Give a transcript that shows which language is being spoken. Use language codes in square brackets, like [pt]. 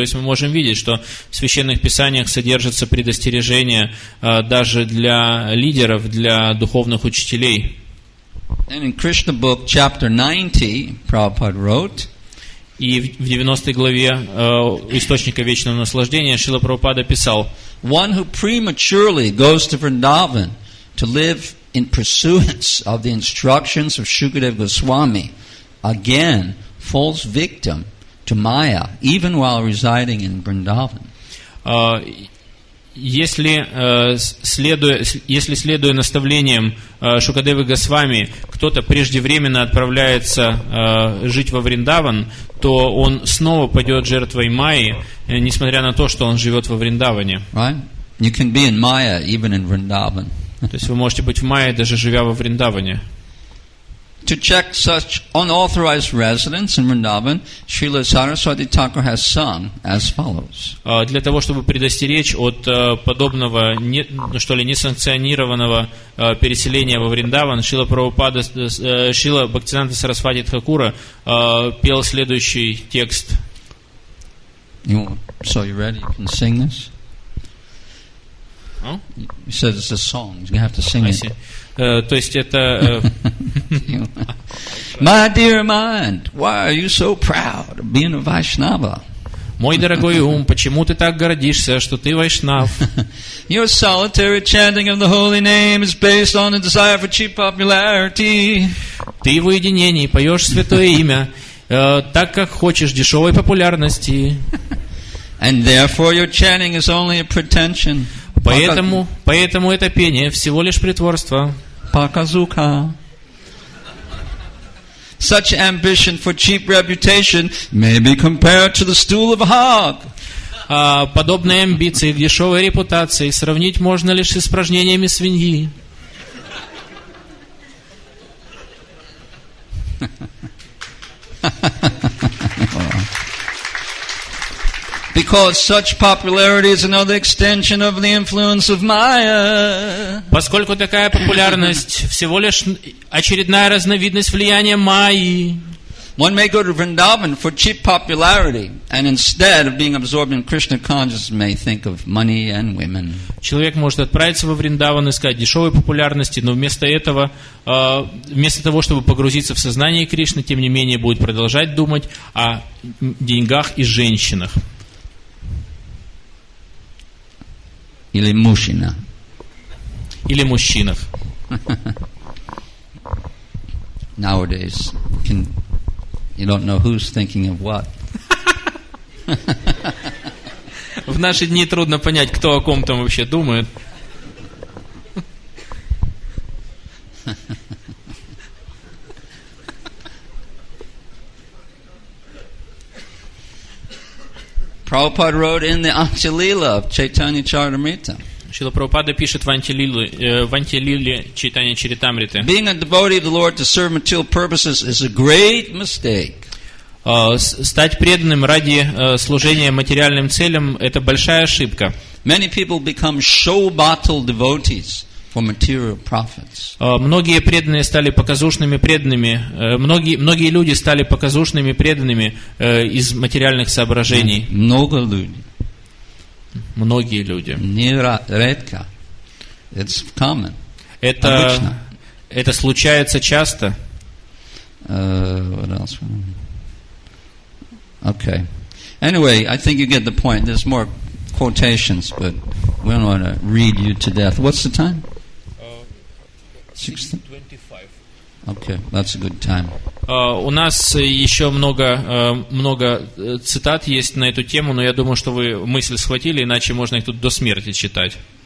[ru] То есть мы можем видеть, что в священных писаниях содержатся предостережения даже для лидеров, для духовных учителей. [en] And in Krishna book, chapter 90, Prabhupada wrote, [ru] и в 90 главе «Источника вечного наслаждения» Шрила Прабхупада писал: [en] one who prematurely goes to Vrindavan to live in pursuance of the instructions of Shukadeva Goswami again falls victim to Maya, even while residing in Vrindavan. [ru] Если, следуя наставлениям Шукадевы Госвами, кто-то преждевременно отправляется жить во Вриндаван, то он снова падет жертвой Майи, несмотря на то, что он живет во Вриндаване. [en] Right? You can be in Maya even in Vrindavan. [ru] То есть вы можете быть в Майе, даже живя во Вриндаване. [en] To check such unauthorized residence in Vrindavan, Srila Saraswati Thakur has sung as follows. [ru] Для того, чтобы предостеречь от подобного, несанкционированного переселения во Вриндаван, Шрила Бхактисиданта Сарасвати Тхакура пел следующий текст. [en] So you ready? You can sing this? You said it's a song. You have to sing it. [ru] То есть это... [en] My dear mind, why are you so proud of being a Vaishnava? [ru] Мой дорогой ум, почему ты так гордишься, что ты вайшнав? [en] Your solitary chanting of the holy name is based on a desire for cheap popularity. [ru] Ты в уединении поешь святое имя, так как хочешь дешевой популярности. [en] And therefore your chanting is only a pretension. [ru] Поэтому это пение всего лишь притворство. Pakazuka. [en] Such ambition for cheap reputation may be compared to the stool of a hog. [ru] Подобные амбиции к дешевой репутации сравнить можно лишь с испражнениями свиньи. [en] Because such popularity is another extension of the influence of Maya. [ru] Поскольку такая популярность всего лишь очередная разновидность влияния Майи. [en] One may go to Vrindavan for cheap popularity, and instead of being absorbed in Krishna consciousness, may think of money and women. [ru] Человек может отправиться во Вриндаван искать дешевой популярности, но вместо того, чтобы погрузиться в сознание Кришны, тем не менее будет продолжать думать о деньгах и женщинах. Или мужчина. Или мужчинах. [en] Nowadays, you don't know who's thinking of what. [ru] В наши дни трудно понять, кто о ком там вообще думает. [en] Prabhupada wrote in the Anjalila of Chaitanya Charitamrita. [ru] Шрила Прабхупада пишет в Антилиле Чайтанья Чаритамриты. [en] Being a devotee of the Lord to serve material purposes is a great mistake. [ru] Стать преданным ради служения материальным целям – это большая ошибка. [en] Many people become show-bottle devotees for material profits. [ru] Многие преданные стали показушными преданными. Многие люди стали показушными преданными из материальных соображений. Много людей. Многие люди. Не редко. [en] It's common. [ru] Это случается часто. [en] What else? Okay. Anyway, I think you get the point. There's more quotations, but we don't want to read you to death. What's the time? 6:25. Okay, that's a good time. [ru] У нас еще много цитат есть на эту тему, но я думаю, что вы мысль схватили, иначе можно их тут до смерти читать.